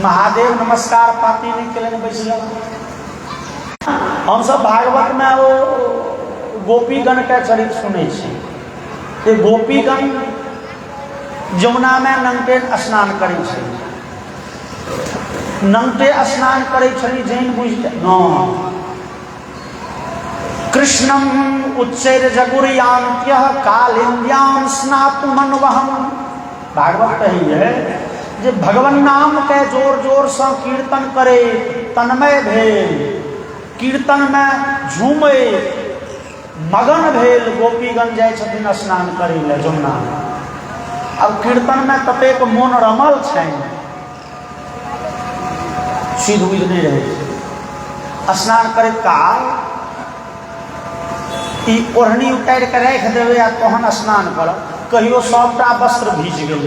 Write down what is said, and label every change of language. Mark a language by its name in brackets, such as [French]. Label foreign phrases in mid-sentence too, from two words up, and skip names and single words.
[Maithili] महादेव नमस्कार पाती नहीं केलनि, बैस गेल। हम सब भागवत में वो गोपीगण के चरित्र सुनै छी। ये गोपीगण जमुना में नंगे स्नान करै छै। नंगे स्नान करै छली जैन बुझ न [Sanskrit] कृष्णम उच्चैर जगुरियांत्यः कालिंद्याम स्नातुमन्वहम्। [Maithili] भागवत कही है जे भगवान नाम के जोर जोर से कीर्तन करे, तन्मय भेल, कीर्तन में झूमे, मगन भेल। गोपीगण जाय छथिन स्नान करे ले जमुना में। अब कीर्तन में ततेक मोन रमल छनि, सीध बुझ नहीं रहे। स्नान करे काल ई ओढ़नी उतारि के राख देवे आ तहन स्नान करब, कहियो सबटा वस्त्र भीज गेलै।